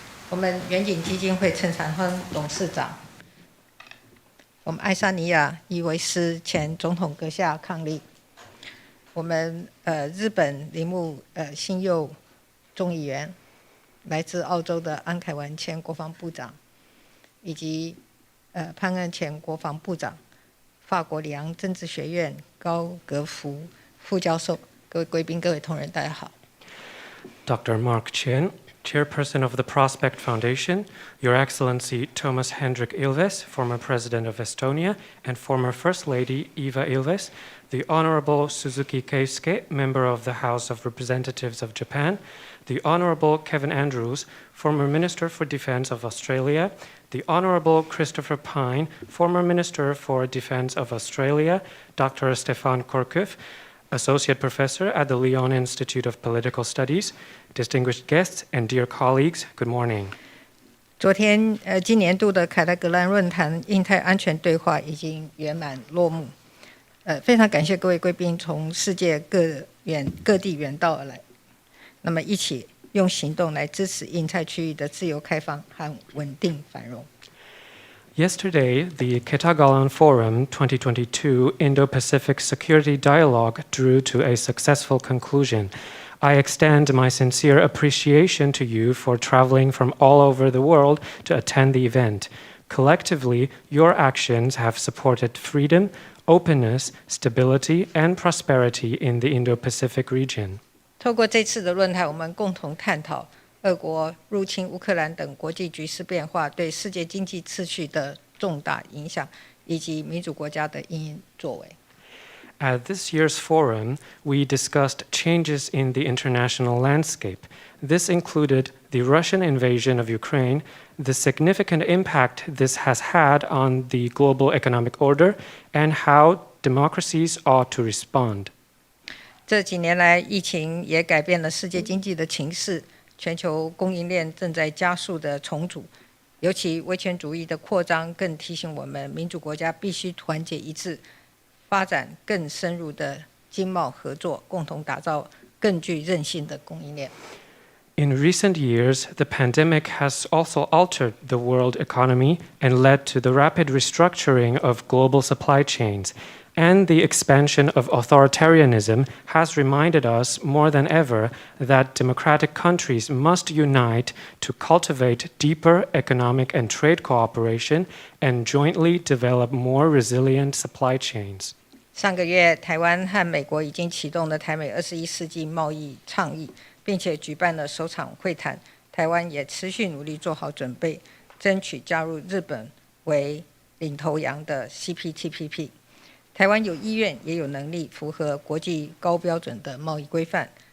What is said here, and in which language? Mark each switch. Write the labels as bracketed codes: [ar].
[zh] 我们远景基金会陈长亨董事长，我们爱沙尼亚伊维斯前总统阁下伉俪，我们日本铃木新佑众议员，来自澳洲的安凯文前国防部长，以及潘恩前国防部长，法国里昂政治学院高格夫副教授，各位贵宾、各位同仁，大家好。 [en] Dr. Mark Chen,Chairperson of the Prospect Foundation, Your Excellency Thomas Hendrik Ilves, former President of Estonia, and former First Lady Eva Ilves, the Honorable Suzuki Keisuke, Member of the House of Representatives of Japan, the Honorable Kevin Andrews, former Minister for Defense of Australia, the Honorable Christopher Pyne, former Minister for Defense of Australia, Dr. Stefan Korkuf, Associate Professor at the Lyon Institute of Political Studies, distinguished guests and dear colleagues, good morning. [zh] 昨天今年度的凯达格兰论坛印太安全对话已经圆满落幕。非常感谢各位贵宾从世界各地远道而来，那么一起用行动来支持印太区域的自由开放和稳定繁荣。 [en] Yesterday, the Ketagalan Forum 2022 Indo-Pacific Security Dialogue drew to a successful conclusion. I extend my sincere appreciation to you for traveling from all over the world to attend the event. Collectively, your actions have supported freedom, openness, stability, and prosperity in the Indo-Pacific region. [zh] 透过这次的论坛，我们共同探讨俄国入侵乌克兰等国际局势变化对世界经济秩序的重大影响，以及民主国家的因应作为。 [en] At this year's forum, we discussed changes in the international landscape. This included the Russian invasion of Ukraine, the significant impact this has had on the global economic order, and how democracies ought to respond. [zh] 这几年来，疫情也改变了世界经济的情势，全球供应链正在加速的重组，尤其威权主义的扩张更提醒我们，民主国家必须团结一致，发展更深入的经贸合作，共同打造更具韧性的供应链。 [en] In recent years, the pandemic has also altered the world economy and led to the rapid restructuring of global supply chains. And the expansion of authoritarianism has reminded us more than ever that democratic countries must unite to cultivate deeper economic and trade cooperation and jointly develop more resilient supply chains. [zh] 上个月，台湾和美国已经启动了台美21世纪贸易倡议，并且举办了首场会谈。台湾也持续努力做好准备，争取加入日本为领头羊的 CPTPP。台湾有意愿也有能力符合国际高标准的贸易规范。